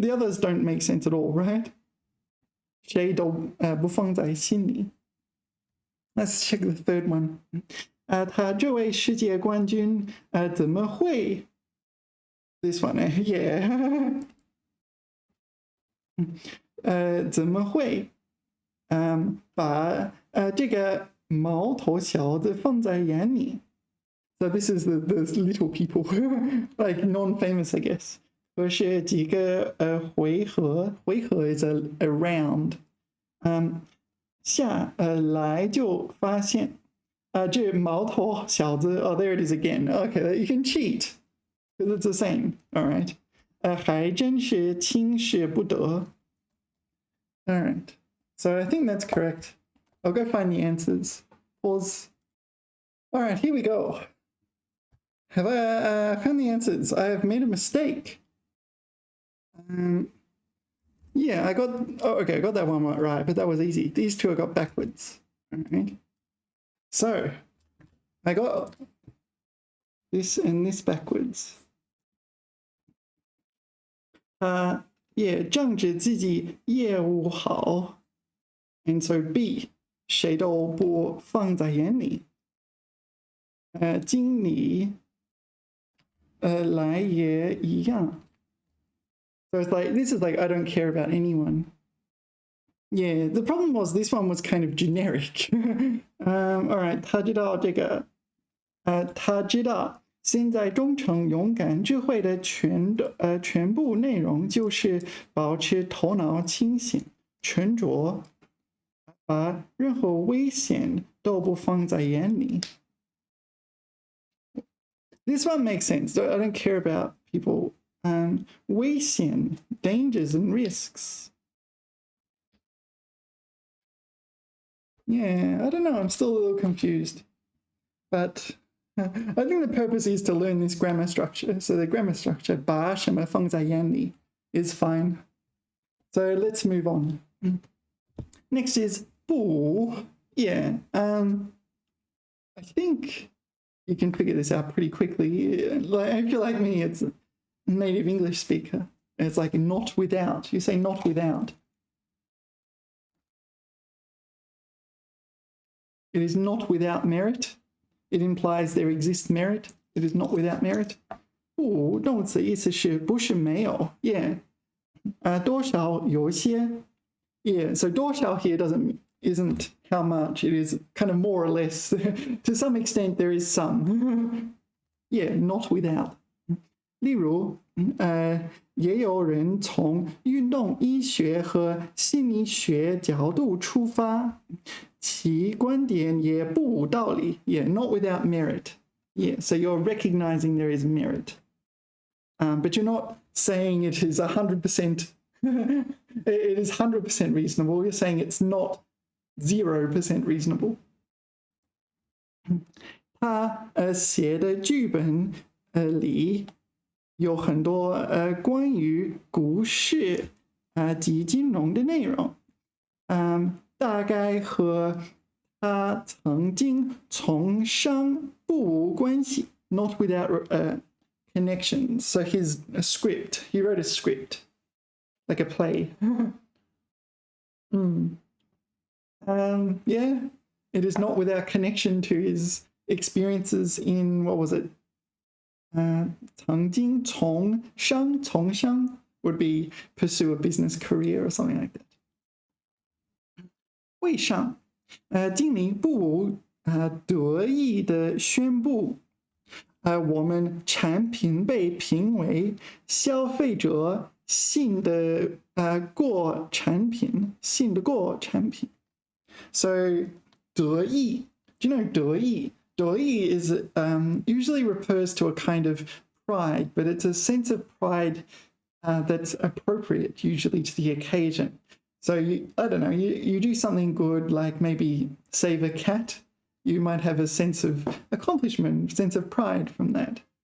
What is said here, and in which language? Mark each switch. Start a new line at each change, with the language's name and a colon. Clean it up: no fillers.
English: The others don't make sense at all, right?
Chinese: 谁都不放在心里。
English: Let's check the third one.
Chinese: 他这位世界冠军怎么会 ？
English: This one, yeah.
Chinese: 怎么会把这个毛头小子放在眼里
English: ？So this is the little people, like non-famous, I guess.
Chinese: 可是几个回合
English: is a round.
Chinese: 下来就发现这毛头小子
English: oh there it is again. Okay, you can cheat because it's the same. All right.
Chinese: 还真是轻视不得.All right.
English: So I think that's correct. I'll go find the answers. Pause. All right, here we go. Have I found the answers? I have made a mistake. Yeah, I got that one right, but that was easy. These two I got backwards. All right. So I got this and this backwards. Yeah,
Chinese: 仗着自己业务好
English: and so B
Chinese: 谁都不放在眼里。经理来也一样。
English: So it's like, this is like, I don't care about anyone. Yeah, the problem was this one was kind of generic. All right,
Chinese: 他知道这个，他知道现在忠诚、勇敢、智慧的全部内容就是保持头脑清醒、沉着，把任何危险都不放在眼里。
English: This one makes sense. I don't care about people. 危险 dangers and risks. Yeah, I don't know. I'm still a little confused. But I think the purpose is to learn this grammar structure. So the grammar structure, 把什么放在眼里 is fine. So let's move on. Next is 不.Yeah. I think you can figure this out pretty quickly. If you're like me, it's native English speaker. It's like not without. You say not without. It is not without merit. It implies there exists merit. It is not without merit.
Chinese: 不动词意思是不是没有 Yeah. 多少有些 Yeah.
English: So 多少 here isn't how much. It is kind of more or less. To some extent, there is some. Yeah, not without.
Chinese: 例如，也有人从运动医学和心理学角度出发，其观点也不无道理。
English: Yeah, not without merit. Yeah, so you're recognizing there is merit. But you're not saying it is 100%, it is 100% reasonable. You're saying it's not 0% reasonable.
Chinese: 他写的剧本里有很多关于股市及金融的内容，大概和他曾经从商不无关系 ，
English: not without connections. So his script, he wrote a script, like a play. Yeah, it is not without connection to his experiences in, what was it?
Chinese: 曾经从商
English: would be pursue a business career or something like that.
Chinese: 会上，经理不无得意的宣布，我们产品被评为消费者信得过产品，信得过产品。
English: So 得意 do you know 得意 得意 is usually refers to a kind of pride, but it's a sense of pride that's appropriate usually to the occasion. So I don't know, you do something good, like maybe save a cat, you might have a sense of accomplishment, sense of pride from that.